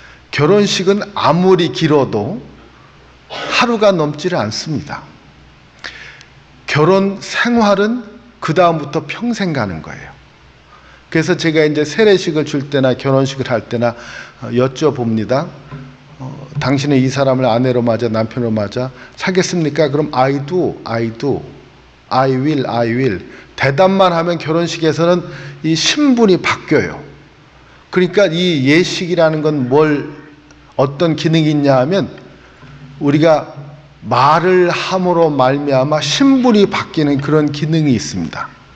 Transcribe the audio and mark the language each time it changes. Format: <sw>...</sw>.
<ko>결혼식은 아무리 길어도 하루가 넘지를 않습니다. 결혼 생활은 그 다음부터 평생 가는 거예요. 그래서 제가 이제 세례식을 줄 때나 결혼식을 할 때나 여쭤봅니다. 당신은 이 사람을 아내로 맞아, 남편으로 맞아? 사겠습니까?</ko> <en>그럼 I do, I do, I will, I will.</en> <ko>대답만 하면 결혼식에서는 이 신분이 바뀌어요. 그러니까 이 예식이라는 건 어떤 기능이 있냐 하면, 우리가 말을 함으로 말미암아 신분이 바뀌는 그런 기능이 있습니다.</ko>